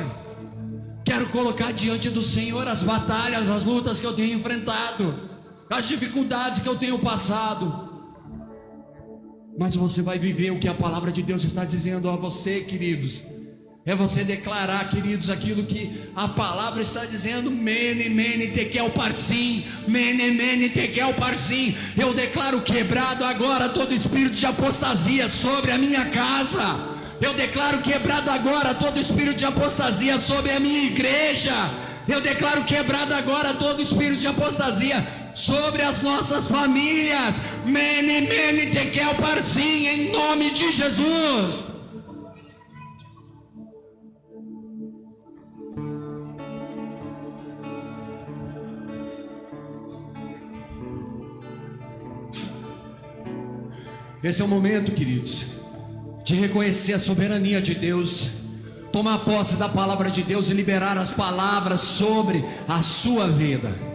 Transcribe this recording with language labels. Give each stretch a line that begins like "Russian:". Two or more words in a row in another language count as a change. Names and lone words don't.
Portuguese: Quero colocar diante do Senhor as batalhas, as lutas que eu tenho enfrentado, as dificuldades que eu tenho passado. Mas você vai viver o que a palavra de Deus está dizendo a você, queridos. É você declarar, queridos, aquilo que a palavra está dizendo.
Aramaic: מנא, מנא, תקל, פרסין. מנא, מנא, תקל, פרסין.
Portuguese: Eu declaro quebrado agora todo espírito de apostasia sobre a minha casa. Eu declaro quebrado agora todo espírito de apostasia sobre a minha igreja. Eu declaro quebrado agora todo espírito de apostasia sobre as nossas famílias.
Aramaic: מנא, מנא, תקל, פרסין,
Portuguese: em nome de Jesus. Esse é o momento, queridos, de reconhecer a soberania de Deus, tomar posse da palavra de Deus e liberar as palavras sobre a sua vida.